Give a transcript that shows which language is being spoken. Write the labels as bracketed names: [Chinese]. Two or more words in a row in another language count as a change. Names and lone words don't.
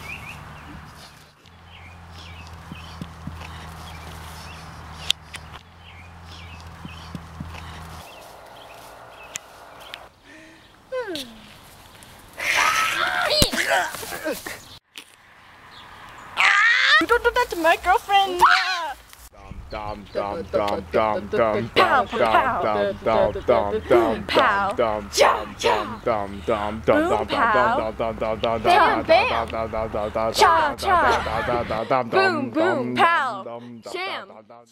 [English] Don't do that to my girlfriend! Dum dum dum dum dum dum dum dum dum dum dum Pow. dum Cha, dum cha. dum dum dum Boom, pow. Bam, bam. Cha, cha. Boom, boom, pow. Sham.